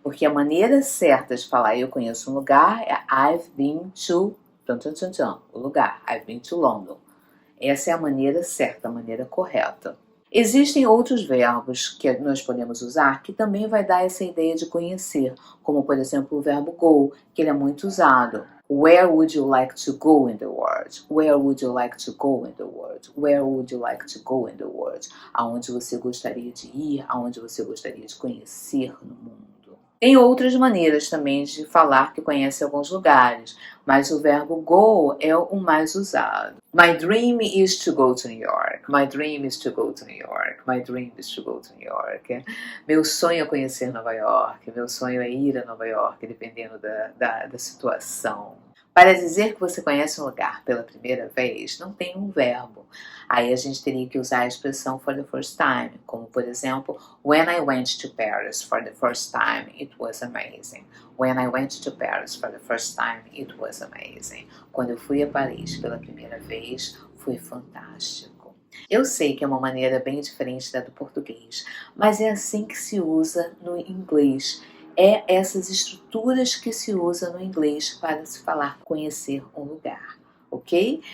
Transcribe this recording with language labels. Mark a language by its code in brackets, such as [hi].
[pt] Porque a maneira certa de falar eu conheço um lugar é [en] I've been to [pt] o lugar. [en] I've been to London. [pt] Essa é a maneira certa, a maneira correta. Existem outros verbos que nós podemos usar que também vai dar essa ideia de conhecer, como por exemplo o verbo go, que ele é muito usado. [en] Where would you like to go in the world? Where would you like to go in the world? Where would you like to go in the world? [pt] Aonde você gostaria de ir, aonde você gostaria de conhecer no mundo. Tem outras maneiras também de falar que conhece alguns lugares, mas o verbo go é o mais usado. [en] My dream is to go to New York. My dream is to go to New York. My dream is to go to New York. [pt] Meu sonho é conhecer Nova York. Meu sonho é ir a Nova York, dependendo da situação. Para dizer que você conhece um lugar pela primeira vez, não tem um verbo. Aí a gente teria que usar a expressão [en] for the first time, [pt] como por exemplo, [en] when I went to Paris for the first time, it was amazing. When I went to Paris for the first time, it was amazing. [pt] Quando eu fui a Paris pela primeira vez, foi fantástico. Eu sei que é uma maneira bem diferente da do português, mas é assim que se usa no inglês. É essas estruturas que se usa no inglês para se falar conhecer um lugar, ok?